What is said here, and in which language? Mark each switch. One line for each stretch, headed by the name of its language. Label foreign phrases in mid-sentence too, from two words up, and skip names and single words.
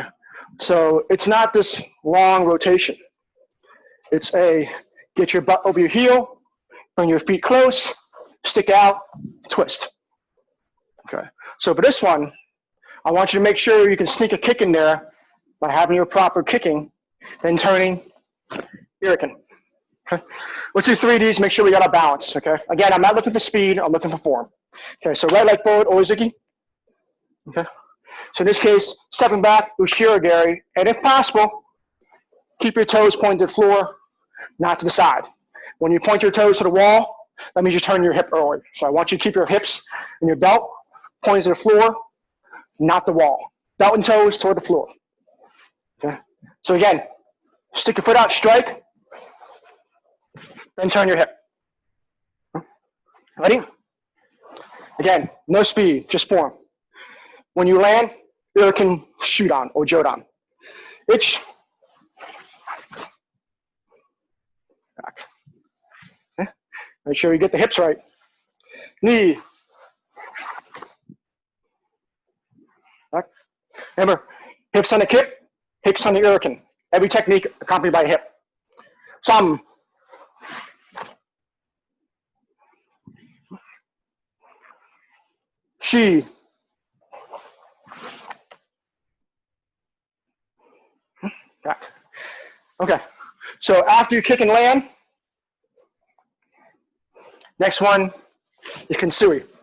English: So it's not this long rotation. It's a get your butt over your heel, bring your feet close, stick out, twist. Okay. So for this one, I want you to make sure you can sneak a kick in there by having your proper kicking, then turning, ura-ken. Okay. Let's do 3Ds, make sure we got our balance, okay? Again, I'm not looking for speed, I'm looking for form. Okay, so right leg forward, oi-zuki. Okay. So in this case, stepping back, ushiro-geri, and if possible, keep your toes pointed to the floor, not to the side. When you point your toes to the wall, that means you turn your hip early. So I want you to keep your hips and your belt pointed to the floor, not the wall. Belt and toes toward the floor. Okay. So again, stick your foot out, strike, then turn your hip. Ready? Again, no speed, just form. When you land, ura-ken Shodan or jodan. Ich. Back. Okay. Make sure you get the hips right. Knee. Back. Remember, hips on the kick, hips on the ura-ken. Every technique accompanied by a hip. Some. She. Back. Okay. So after you kick and land, Next one is kensui.